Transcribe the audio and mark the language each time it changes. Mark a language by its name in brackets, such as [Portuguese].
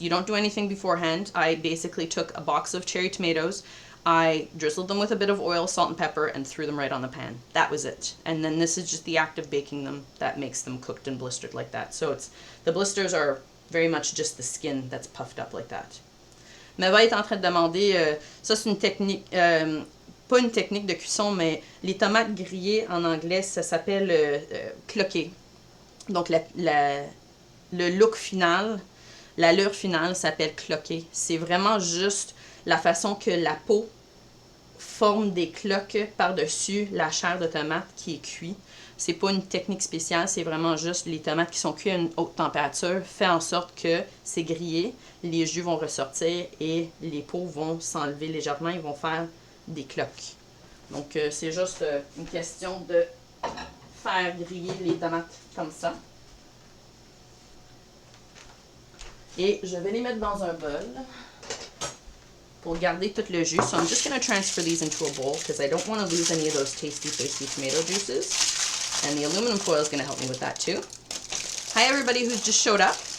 [English] You don't do anything beforehand. I basically took a box of cherry tomatoes, I drizzled them with a bit of oil, salt, and pepper, and threw them right on the pan. That was it. And then this is just the act of baking them that makes them cooked and blistered like that. So the blisters are very much just the skin that's puffed up like that. [French] Meva est en train de demander, ça c'est une technique, pas une technique de cuisson, mais les tomates grillées en anglais, ça s'appelle cloquer. Donc le look final, l'allure finale s'appelle cloquer. C'est vraiment juste la façon que la peau forme des cloques par-dessus la chair de tomate qui est cuite. C'est pas une technique spéciale, c'est vraiment juste les tomates qui sont cuites à une haute température fait en sorte que c'est grillé, les jus vont ressortir et les peaux vont s'enlever légèrement, ils vont faire des cloques. Donc c'est juste une question de faire griller les tomates comme ça. Et je vais les mettre dans un bol pour garder tout le jus. [English] So I'm just going to transfer these into a bowl because I don't want to lose any of those tasty tomato juices. And the aluminum foil is going to help me with that too. Hi everybody who's just showed up.